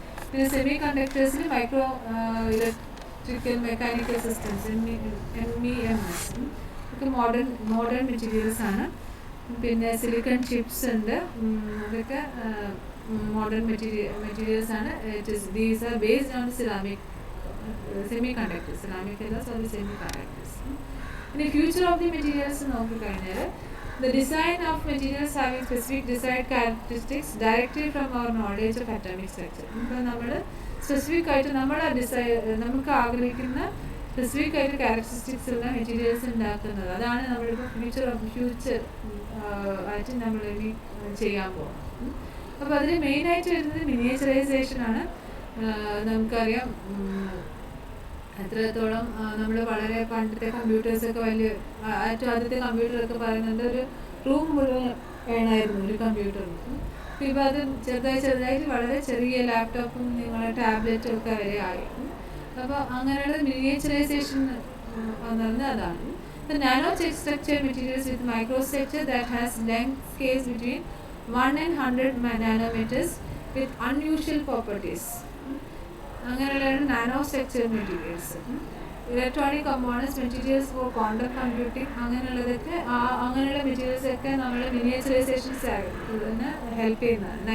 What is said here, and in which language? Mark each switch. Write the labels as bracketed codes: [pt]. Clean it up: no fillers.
[ml] പിന്നെ semi കണ്ടക്ടേഴ്സിന് micro electrical mechanical systems MEMS ഒക്കെ modern മെറ്റീരിയൽസാണ്. പിന്നെ സിലിക്കൺ ചിപ്സ് ഉണ്ട്, അതൊക്കെ modern മെറ്റീരിയൽസാണ്. [en] these are based on ceramic semiconductors, ceramic [ml] അല്ല [en] Sorry semiconductors. [ml] പിന്നെ [en] future of the materials [ml] നോക്കിക്കഴിഞ്ഞാൽ [en] the design of materials having specific desired characteristics directly from our knowledge of atomic structure. [ml] ഇപ്പോൾ നമ്മൾ specific ആയിട്ട് നമുക്ക് ആഗ്രഹിക്കുന്ന specific ആയിട്ട് characteristics ഉള്ള മെറ്റീരിയൽസ് ഉണ്ടാക്കുന്നത്, അതാണ് നമ്മളിപ്പോൾ ഫ്യൂച്ചർ ആയിട്ട് നമ്മൾ ഇനി ചെയ്യാൻ പോകുന്നത്. അപ്പോൾ അതിൽ മെയിനായിട്ട് വരുന്നത് മിനിയേച്ചറൈസേഷനാണ്. നമുക്കറിയാം എത്രത്തോളം നമ്മൾ വളരെ പണ്ടത്തെ കമ്പ്യൂട്ടേഴ്സൊക്കെ വലിയ ഏറ്റവും ആദ്യത്തെ കമ്പ്യൂട്ടറൊക്കെ പറയുന്നുണ്ട് ഒരു റൂം മുഴുവൻ വേണമായിരുന്നു ഒരു കമ്പ്യൂട്ടറിന്. ഇപ്പോൾ അത് ചെറുതായിട്ട് വളരെ ചെറിയ ലാപ്ടോപ്പും നിങ്ങളുടെ ടാബ്ലറ്റും ഒക്കെ വരെ ആയി. അപ്പോൾ അങ്ങനെയുള്ള മിനിയേച്ചറൈസേഷൻ എന്ന് പറഞ്ഞാൽ അതാണ്. [en] The nano structure materials with microstructure that has length scales between 1 and 100 nanometers with unusual properties. [ml] അങ്ങനെയുള്ളതാണ് nano structure materials. Electronic components, materials four quantum computing, അങ്ങനെയുള്ളതൊക്കെ അങ്ങനെയുള്ള മെറ്റീരിയൽസൊക്കെ നമ്മൾ മിനിയേച്ചറൈസേഷൻസ് ഹെൽപ്പ് ചെയ്യുന്നതാണ്.